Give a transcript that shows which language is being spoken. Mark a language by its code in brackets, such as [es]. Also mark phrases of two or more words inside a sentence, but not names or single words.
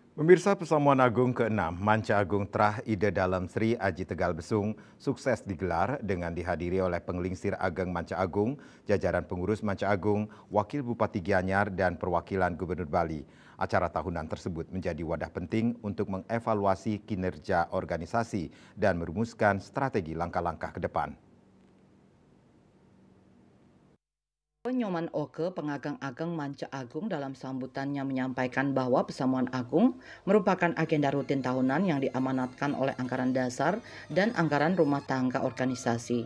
[id] Pemirsa, Persamuan Agung ke-6 Manca Agung Trah Ide Dalem Sri Aji Tegal Besung sukses digelar dengan dihadiri oleh Penglingsir Ageng Manca Agung, jajaran pengurus Manca Agung, Wakil Bupati Gianyar dan perwakilan Gubernur Bali. Acara tahunan tersebut menjadi wadah penting untuk mengevaluasi kinerja organisasi dan merumuskan strategi langkah-langkah ke depan. Nyoman Oke, pengagang Ageng Manca Agung dalam sambutannya menyampaikan bahwa Persamuan Agung merupakan agenda rutin tahunan yang diamanatkan oleh anggaran dasar dan anggaran rumah tangga organisasi.